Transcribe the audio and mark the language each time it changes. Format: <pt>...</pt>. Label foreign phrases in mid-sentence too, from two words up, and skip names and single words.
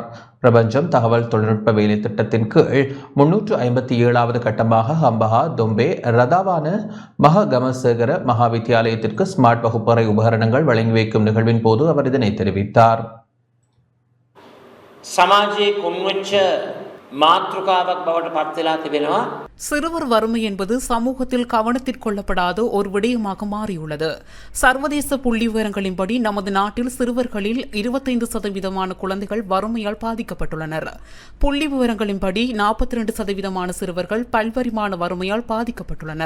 <ta>பிரபஞ்சம் தகவல் தொழில்நுட்ப வேலை திட்டத்தின் கீழ் 357வது கட்டமாக ஹம்பஹா, தொம்பே, ரதாவான மககமசேகர மகாவித்தியாலயத்திற்கு ஸ்மார்ட் வகுப்பறை உபகரணங்கள் வழங்கி வைக்கும் நிகழ்வின் போது அவர் இதனை தெரிவித்தார்.</ta> <si>சமாஜයේ කොන්වෙච්ච මාතෘකාවක් බවට පත් වෙලා තිබෙනවා.</si> <ta>சிறுவர் வறுமை என்பது சமூகத்தில் கவனத்தில் கொள்ளப்படாத ஒரு விடயமாக மாறியுள்ளது. சர்வதேச புள்ளி விவரங்களின்படி நமது நாட்டில் சிறுவர்களில் 25% குழந்தைகள் வறுமையால் பாதிக்கப்பட்டுள்ளனர். புள்ளி விவரங்களின்படி 42% சிறுவர்கள் பல்வரிமான வறுமையால் பாதிக்கப்பட்டுள்ளனர்.</ta>